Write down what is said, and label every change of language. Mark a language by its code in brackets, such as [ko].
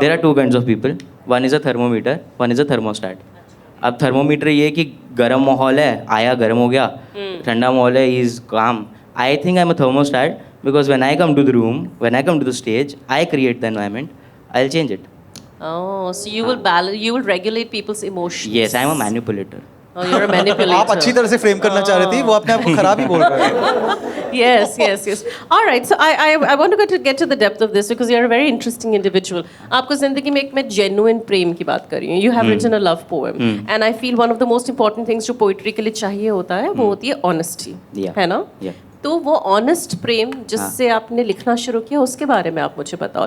[en] There are 2 kinds of people, one is a thermometer, one is a thermostat. [hi] अब thermometer ये है कि गर्म माहौल है, आया गर्म हो गया, ठंडा माहौल है, [en] इज काम। I think I am a thermostat because when I come to the room, when I come to the stage, I create the environment, I will change it. Oh, so you will you will regulate people's emotions. Yes, I am a manipulator. Oh, you're a manipulator. [hi] आप अच्छी तरह से frame करना चाह रही थी, वो अपने आप को खराब ही बोल रहे हैं। [en] Yes. All right. So I want to get to the depth of this because you're a very interesting individual. [hi] आपको जिंदगी में एक मैं genuine प्रेम की बात कर रही हूँ. [en] You have written a love poem, and I feel one of the most important things [hi] जो poetry के लिए चाहिए होता है, वो होती है honesty. [en] Yeah. [hi] है ना? [en] Yeah. [hi] तो वो ऑनेस्ट प्रेम जिससे आपने लिखना शुरू किया, उसके बारे में आप मुझे बताओ.